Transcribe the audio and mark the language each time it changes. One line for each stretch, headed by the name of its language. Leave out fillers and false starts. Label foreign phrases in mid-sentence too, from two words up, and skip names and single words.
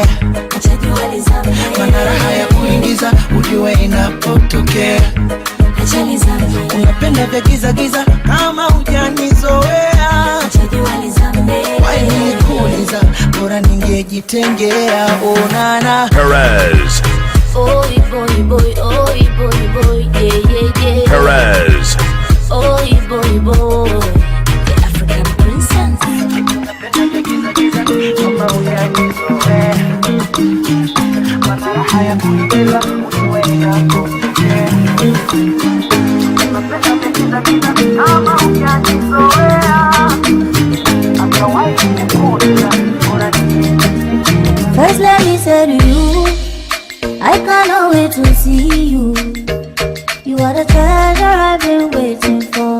Swahili: Achaliza mana raha ya kuingiza ujue inapotokea. Achaliza unapenda vya giza giza kama hujanizoea. Achaliza why nikuuliza bora ningejitengea. Onana Perez.
English: Oi boy boy, oi boy boy, yeah yeah yeah. Perez. Oi boy boy, the African princess.
Swahili: kama hujanizoea. mana raha ya kuingiza ujue inapotokea.
English: First let me say to you, I cannot wait to see you. You are the treasure I've been waiting for.